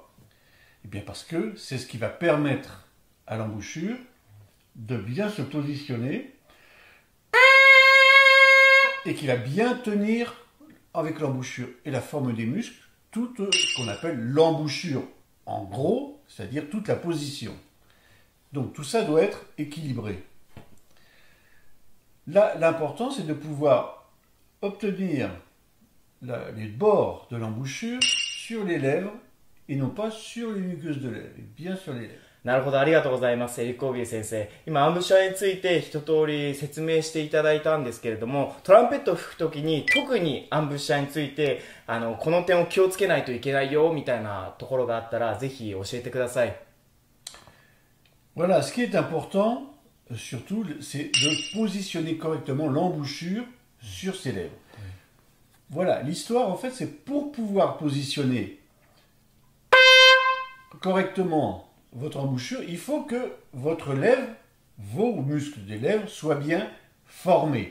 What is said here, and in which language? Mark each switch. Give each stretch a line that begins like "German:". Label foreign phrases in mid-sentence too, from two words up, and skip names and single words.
French: Eh bien parce que c'est ce qui va permettre à l'embouchure de bien se positionner et qui va bien tenir avec l'embouchure et la forme des muscles, tout ce qu'on appelle l'embouchure en gros, c'est-à-dire toute la position. Donc tout ça doit être équilibré. Là, l'important c'est de pouvoir obtenir les bords de l'embouchure sur les lèvres et non pas sur les muqueuses de lèvres, bien sur les lèvres.
Japanese: なるほど、ありがとうございます、エリック・オービエ先生。今、アンブッシャーについて一通り説明していただいたんですけれども、トランペットを吹くときに特にアンブッシャーについてこの点を気をつけないといけないよみたいなところがあったら、ぜひ教えてください。
French: Voilà, ce qui est important, surtout, c'est de positionner correctement l'embouchure sur ses lèvres. Voilà, l'histoire, en fait, c'est pour pouvoir positionner correctement votre embouchure, il faut que votre lèvre, vos muscles des lèvres, soient bien formés.